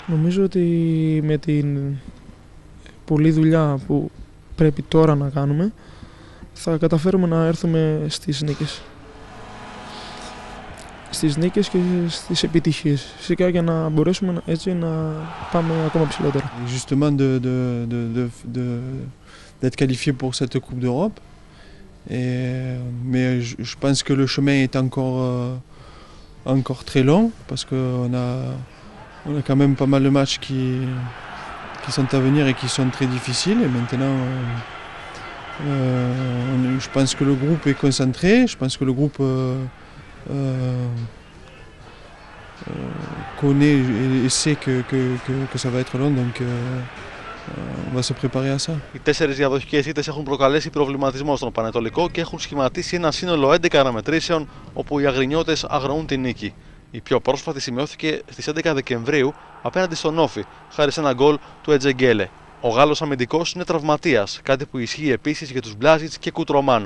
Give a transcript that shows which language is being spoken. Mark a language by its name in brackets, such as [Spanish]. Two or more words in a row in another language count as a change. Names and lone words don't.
[Greek] Νομίζω ότι με την πολλή δουλειά που πρέπει τώρα να κάνουμε, θα καταφέρουμε να έρθουμε στις νίκες. Στις νίκες και στις επιτυχίες. Φυσικά για να μπορέσουμε έτσι να πάμε ακόμα ψηλότερα. [French] Justement d'être qualifié pour cette Coupe d'Europe. Mais je pense que le chemin est encore très long parce qu'on a quand même pas mal de matchs qui sont à venir et qui sont très difficiles. Et maintenant, je pense que le groupe est concentré. Je pense que le groupe connaît et sait que ça va être long. Donc, on va se préparer à ça. [Greek] Οι 4 διαδοχικές ήττες έχουν προκαλέσει προβληματισμό στον Πανετολικό και έχουν σχηματίσει ένα σύνολο 11 αναμετρήσεων όπου οι Αγρινιώτες αγνοούν τη νίκη. Η πιο πρόσφατη σημειώθηκε στις 11 Δεκεμβρίου απέναντι στον Όφη, χάρη σε ένα γκολ του Ετζεγγέλε. Ο Γάλλος αμυντικός είναι τραυματίας, κάτι που ισχύει επίσης για τους Μπλάζιτς και Κουτρομάνο.